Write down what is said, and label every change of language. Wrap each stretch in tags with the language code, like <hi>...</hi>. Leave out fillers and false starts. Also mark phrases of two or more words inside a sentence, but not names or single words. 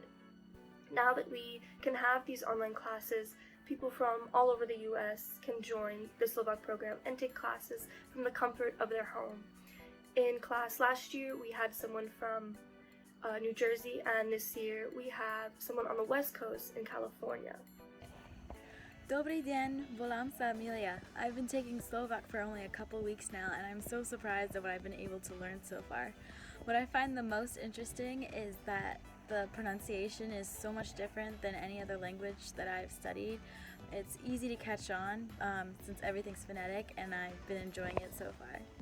<en>Now that we can have these online classes, people from all over the US can join the Slovak program and take classes from the comfort of their home. In class last year, we had someone from New Jersey, and this year we have someone on the West Coast in California.</en> <sk>Dobrý deň, volám sa Amelia.</sk> <en>I've been taking Slovak for only a couple weeks now, and I'm so surprised at what I've been able to learn so far. What I find the most interesting is that the pronunciation is so much different than any other language that I've studied. It's easy to catch on since everything's phonetic, and I've been enjoying it so far.</en>